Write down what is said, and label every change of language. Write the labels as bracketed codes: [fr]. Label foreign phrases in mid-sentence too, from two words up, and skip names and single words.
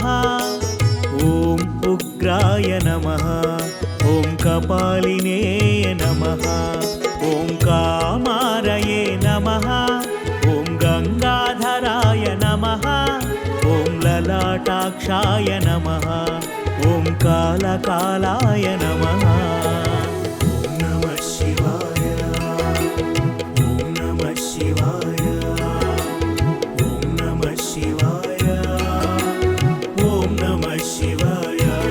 [sa] ॐ उग्राय नमः। ॐ कपालिने नमः। ॐ कामारये नमः। మోక్షాయ నమః ఓం కాలకాలాయ నమః ఓం నమః శివాయ ఓం నమః శివాయ ఓం నమః శివాయ ఓం నమః శివాయ